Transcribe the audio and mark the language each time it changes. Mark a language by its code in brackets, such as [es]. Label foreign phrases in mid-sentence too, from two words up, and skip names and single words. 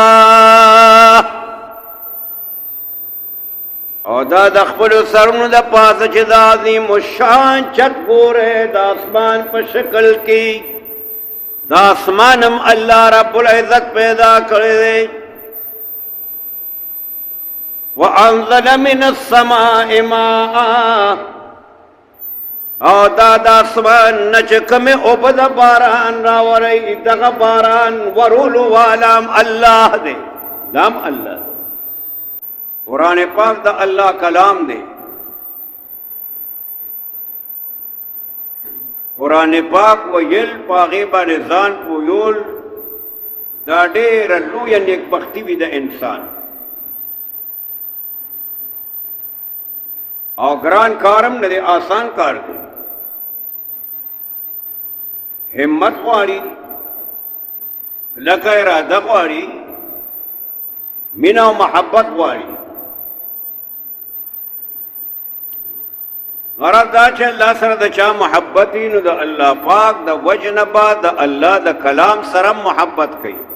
[ps] او دا د خپلو سرونو د پاسه چې د عظیم الشان چت ګوره د اسمان په شکل کې دا اسمان هم الله رب العزت پیدا کړی دی [ar] وانزل من السماء ماء [ps] او دا د اسمان نه چې کومې اوبه د باران راوړی دغه باران ورولو والام الله دی دام الله قرآن پاک دا اللہ کلام دے قرآن پاک ویل پاغی باندې ځان پویول دا ډېره لویه نیکبختي وي د انسان او ګران کارم نه دی آسان کار دی همت غواړي لکه اراده غواړي مینه او محبت غواړي غرض دا چې الله سره د چا محبت وي نو د الله پاک د وجه نه به د الله د کلام سره محبت کوي